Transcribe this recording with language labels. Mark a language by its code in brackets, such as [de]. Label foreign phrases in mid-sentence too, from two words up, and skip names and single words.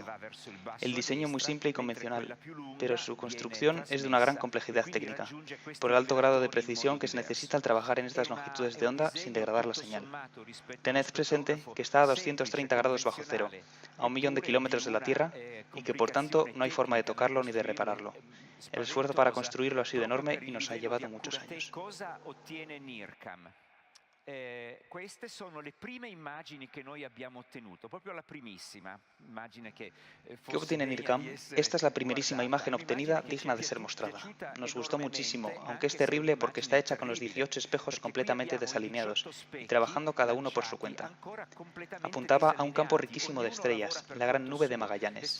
[es] El diseño es muy simple y convencional, pero su construcción es de una gran complejidad técnica, por el alto grado de precisión que se necesita al trabajar en estas longitudes de onda sin degradar la señal. Tened presente que está a 230 grados bajo cero, a 1 millón de kilómetros de la Tierra, y que por tanto no hay forma de tocarlo ni de repararlo. El esfuerzo para construirlo ha sido enorme y nos ha llevado muchos años. [it] Queste sono le prime immagini che noi abbiamo ottenuto, proprio la primissima immagine che [es] ¿Qué obtiene NIRCam? Esta es la primerísima imagen obtenida digna de ser mostrada. Nos gustó muchísimo, aunque es terrible porque está hecha con los 18 espejos completamente desalineados y trabajando cada uno por su cuenta. Apuntaba a un campo riquísimo de estrellas, la gran nube de Magallanes.